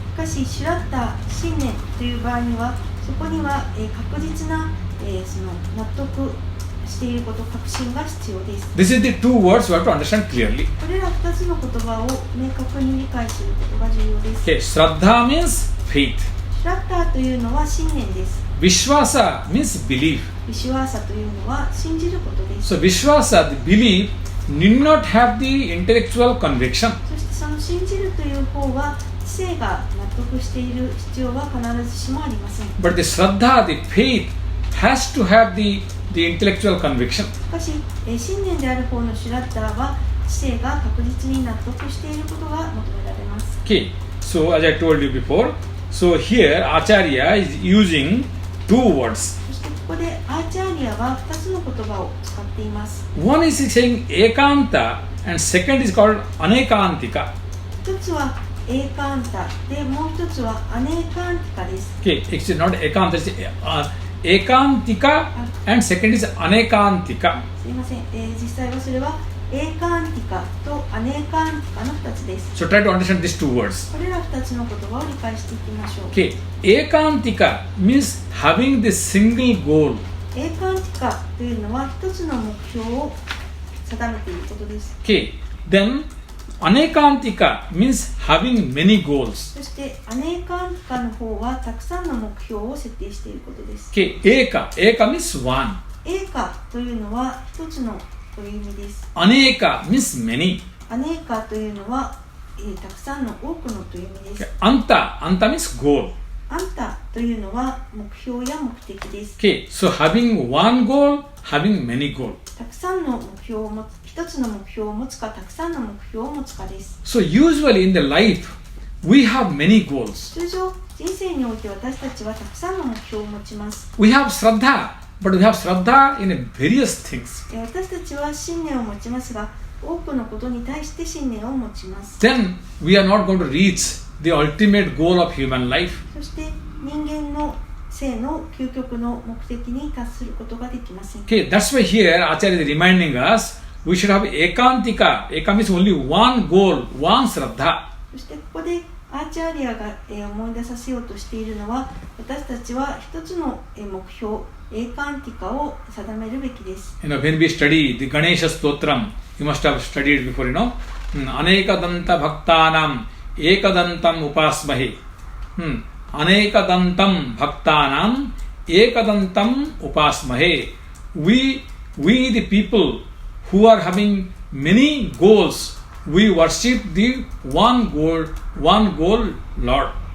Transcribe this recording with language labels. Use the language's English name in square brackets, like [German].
[Japanese] しかしシュラッター、信念という場合にはそこには、確実な、その納得していること、確信が必要です。 [English] This is the two words you have to understand clearly. [Japanese] これら2つの言葉を明確に理解することが重要です。 [English] Okay, Shraddha means faith. [Japanese] シュラッターというのは信念です。 [English] Vishwasa means belief. [Japanese] ビシュワーサというのは信じることです。 [English] So Vishwasa, the belief, need not have the intellectual conviction. [Japanese] そしてその信じるという方は知性が納得している必要は必ずしもありません。 [English] But the Shraddha, the faith, has to have the intellectual conviction. [Japanese] しかし、信念である方のシュラッターは知性が確実に納得していることが求められます。 [English] Okay, so as I told you before, so here Acharya is using two words. [Japanese] そしてここでアーチャーリアは2つの言葉を使っています。 [English] One is saying ekanta and second is called anekantika. [Japanese] 1つはエーカンタで、もう1つはアネーカンティカです。 [English] Okay, actually not ekanta, it's ekantika and second is anekantika. [Japanese] すいません、実際はそれはエーカンティカとアネーカンティカの2つです。 [English] So try to understand these two words. [Japanese] これら2つの言葉を理解していきましょう。 [English] Okay, ekantika means having the single goal. [Japanese] エーカンティカというのは1つの目標を定めていることです。 [English] Okay, then anekantika means having many goals. [Japanese] そしてアネーカンティカの方はたくさんの目標を設定していることです。 [English] Okay, eka means one. [Japanese] エーカというのは1つのという意味です。 [English] Aneka means many. [Japanese] アネーカというのは、たくさんの多くのという意味です。 [English] Anta means goal. [Japanese] アンタというのは目標や目的です。 [English] Okay, so having one goal, having many goals. [Japanese] たくさんの目標を持つ、一つの目標を持つか、たくさんの目標を持つかです。 [English] So usually in the life, we have many goals. [Japanese] 通常、人生において私たちはたくさんの目標を持ちます。 [English] We have Shraddha, but we have Shraddha in various things. [Japanese] 私たちは信念を持ちますが、多くのことに対して信念を持ちます。 [English] Then we are not going to reach the ultimate goal of human life. [Japanese] そして人間の生の究極の目的に達することができません。 [English] Okay, that's why here Acharya is reminding us we should have ekantika. Eka means only one goal, one Shraddha. [Japanese] そしてここでアーチャーリアが思い出させようとしているのは、私たちは一つの目標、エーカンティカを定めるべきです。 [English] When we study the Ganesha Stotram, you must have studied before, [Sanskrit] Anekadanta Bhaktanam Ekadantam Upasmahe. Anekadantam Bhaktanam Ekadantam Upasmahe. [English] We the people who are having many goals, we worship the one goal Lord.